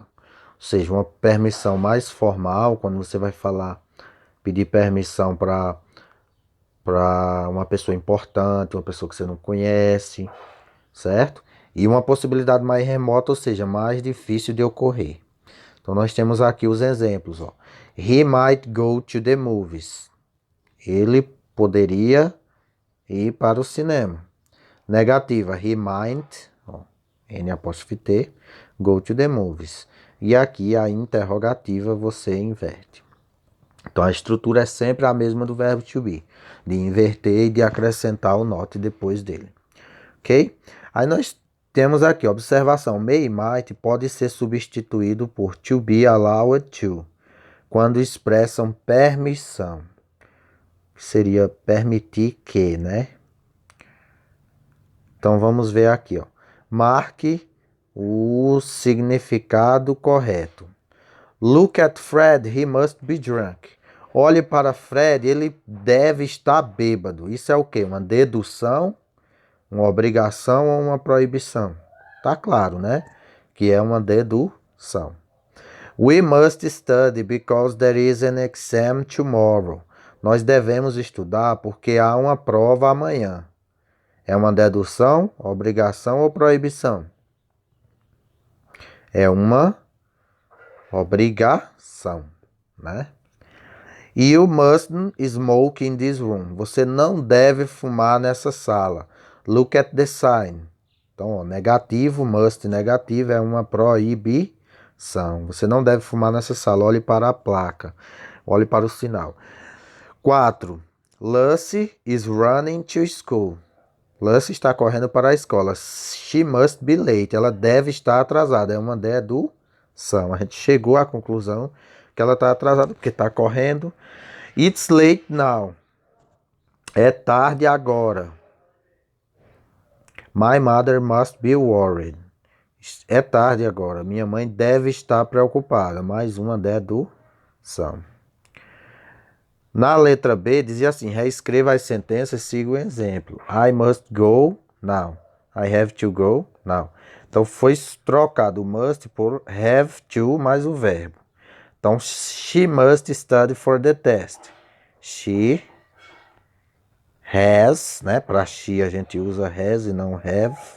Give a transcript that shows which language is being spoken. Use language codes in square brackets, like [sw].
[pt] Ou seja, uma permissão mais formal, quando você vai falar, pedir permissão para uma pessoa importante, uma pessoa que você não conhece, certo? E uma possibilidade mais remota, ou seja, mais difícil de ocorrer. Então nós temos aqui os exemplos, ó. [en] He might go to the movies. [pt] Ele poderia ir para o cinema. [en] Negativa, he might, ó, N apóstrofe T, go to the movies. [pt] E aqui a interrogativa você inverte. Então a estrutura é sempre a mesma do verbo to be, de inverter e de acrescentar o not depois dele. Ok? Aí nós temos aqui, observação, may e might pode ser substituído por [en] to be allowed to, [pt] quando expressam permissão. Seria permitir que, né? Então vamos ver aqui, ó. Marque o significado correto. [en] Look at Fred, he must be drunk. [pt] Olhe para Fred, ele deve estar bêbado. Isso é o quê? Uma dedução, uma obrigação ou uma proibição? Tá claro, né? Que é uma dedução. [en] We must study because there is an exam tomorrow. [pt] Nós devemos estudar porque há uma prova amanhã. É uma dedução, obrigação ou proibição? É uma obrigação, né? [en] You mustn't smoke in this room. [pt] Você não deve fumar nessa sala. [en] Look at the sign. [pt] Então, ó, negativo, must negativo é uma proibição. Você não deve fumar nessa sala. Olhe para a placa. Olhe para o sinal. 4. [en] Lucy is running to school. [pt] Lucy está correndo para a escola. [en] She must be late. [pt] Ela deve estar atrasada. É uma dedução. some. A gente chegou à conclusão que ela está atrasada porque está correndo. [en] It's late now. [pt] É tarde agora. [en] My mother must be worried. [pt] É tarde agora. Minha mãe deve estar preocupada. Mais uma do some. Na letra B, dizia assim: reescreva as sentenças e siga o exemplo. [en] I must go now. I have to go now. [pt] Então, foi trocado o must por have to mais o verbo. [en] Então, she must study for the test. She has, né? [pt] Para she a gente usa has e não have.